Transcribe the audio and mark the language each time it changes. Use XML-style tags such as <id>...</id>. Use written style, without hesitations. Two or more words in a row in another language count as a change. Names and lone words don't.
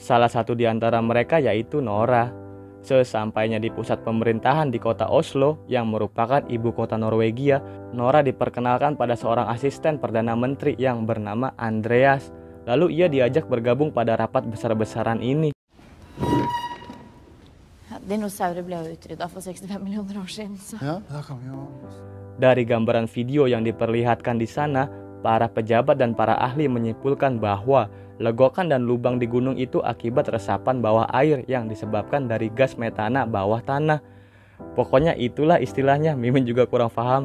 <id>Salah satu di antara mereka yaitu Nora. Sesampainya di pusat pemerintahan di kota Oslo yang merupakan ibu kota Norwegia, Nora diperkenalkan pada seorang asisten Perdana Menteri yang bernama Andreas. Lalu ia diajak bergabung pada rapat besar-besaran ini.</id> <no>Dinosaurer ble jo utrydda for 65 millioner år siden, så Ja, da kan vi jo...</no> <id>Dari gambaran video yang diperlihatkan di sana, para pejabat dan para ahli menyimpulkan bahwa legokan dan lubang di gunung itu akibat resapan bawah air yang disebabkan dari gas metana bawah tanah. Pokoknya itulah istilahnya, Mimin juga kurang paham.</id>